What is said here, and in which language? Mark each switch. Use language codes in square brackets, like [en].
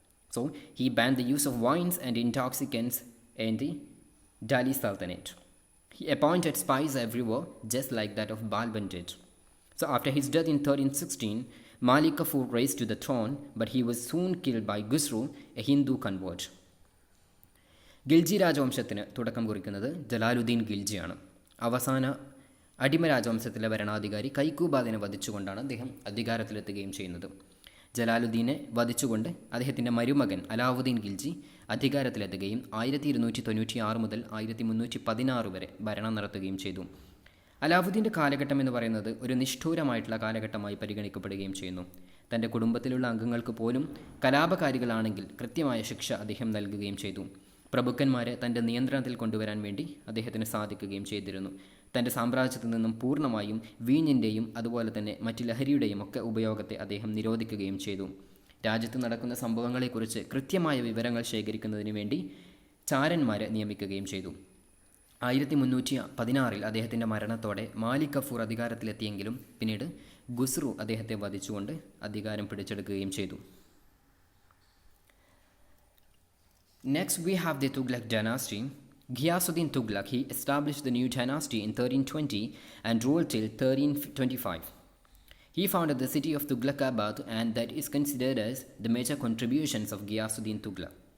[en] So he banned the use of wines and intoxicants in the Delhi Sultanate. He appointed spies everywhere, just like that of Balban did. So after his death in 1316, Malik Kafur raised to the throne, but he was soon killed by Khusru, a Hindu convert. [ml] Khilji രാജവംശത്തിന് തുടക്കം കുറിക്കുന്നത് ജലാലുദ്ദീൻ ഖിൽജിയാണ്. അവസാന അടിമ രാജവംശത്തിലെ ഭരണാധികാരി കൈക്കൂബാദിനെ വധിച്ചുകൊണ്ടാണ് അദ്ദേഹം അധികാരത്തിലെത്തുകയും ചെയ്യുന്നത്. ജലാലുദ്ദീനെ വധിച്ചുകൊണ്ട് അദ്ദേഹത്തിൻ്റെ മരുമകൻ അലാവുദ്ദീൻ ഖിൽജി അധികാരത്തിലെത്തുകയും 1296 മുതൽ 1316 വരെ ഭരണം നടത്തുകയും ചെയ്തു. അലാവുദ്ദീൻ്റെ കാലഘട്ടം എന്ന് പറയുന്നത് ഒരു നിഷ്ഠൂരമായിട്ടുള്ള കാലഘട്ടമായി പരിഗണിക്കപ്പെടുകയും ചെയ്യുന്നു. തൻ്റെ കുടുംബത്തിലുള്ള അംഗങ്ങൾക്ക് പോലും കലാപകാരികളാണെങ്കിൽ കൃത്യമായ ശിക്ഷ അദ്ദേഹം നൽകുകയും ചെയ്തു. പ്രഭുക്കന്മാരെ തൻ്റെ നിയന്ത്രണത്തിൽ കൊണ്ടുവരാൻ വേണ്ടി അദ്ദേഹത്തിന് സാധിക്കുകയും ചെയ്തിരുന്നു. തൻ്റെ സാമ്രാജ്യത്തിൽ നിന്നും പൂർണ്ണമായും വീഞ്ഞിൻ്റെയും അതുപോലെ തന്നെ മറ്റ് ലഹരിയുടെയും ഒക്കെ ഉപയോഗത്തെ അദ്ദേഹം നിരോധിക്കുകയും ചെയ്തു. രാജ്യത്ത് നടക്കുന്ന സംഭവങ്ങളെക്കുറിച്ച് കൃത്യമായ വിവരങ്ങൾ ശേഖരിക്കുന്നതിന് വേണ്ടി ചാരന്മാരെ നിയമിക്കുകയും ചെയ്തു. 1316 അദ്ദേഹത്തിൻ്റെ മരണത്തോടെ മാലിക് കഫൂർ അധികാരത്തിലെത്തിയെങ്കിലും പിന്നീട് ഖുസ്രു അദ്ദേഹത്തെ വധിച്ചുകൊണ്ട് അധികാരം പിടിച്ചെടുക്കുകയും ചെയ്തു. [en] Next we have the Tughlaq dynasty. Ghiyasuddin Tughlaq, he established the new dynasty in 1320 and ruled till 1325. He founded the city of Tughlaqabad, and that is considered as the major contributions of Ghiyasuddin Tughlaq.